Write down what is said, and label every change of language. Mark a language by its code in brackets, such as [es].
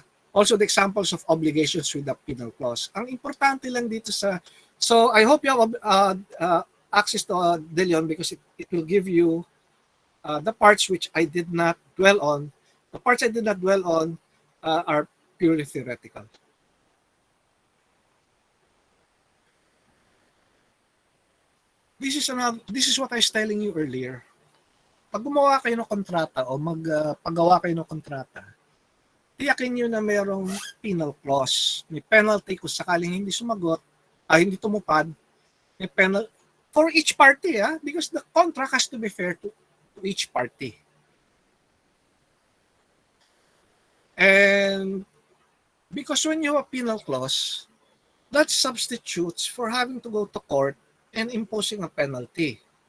[en] Also the examples of obligations with the penal clause. [tl] Ang importante lang dito [en] so I hope you have access to De Leon because it will give you the parts which I did not dwell on. The parts I did not dwell on are purely theoretical. This is what I was telling you earlier. [tl] Pag gumawa kayo ng kontrata o paggawa kayo ng kontrata, tiyakin nyo na mayroong penal clause. May penalty kung sakaling hindi sumagot, hindi tumupad, may penal [en] for each party, because the contract has to be fair to each party. And because when you have a penal clause, that substitutes for having to go to court and imposing a penalty.